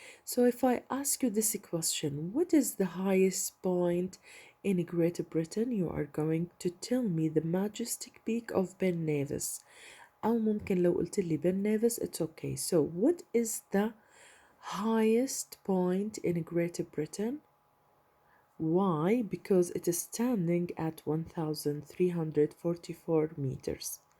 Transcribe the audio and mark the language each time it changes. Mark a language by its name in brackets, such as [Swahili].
[English] So if I ask you this question, what is the highest point in Great Britain? You are going to tell me the majestic peak of Ben Nevis. [Arabic] أو ممكن لو قلت لي Ben Nevis, [English] it's okay. So what is the highest point in Great Britain? Why? Because it is standing at 1344 meters.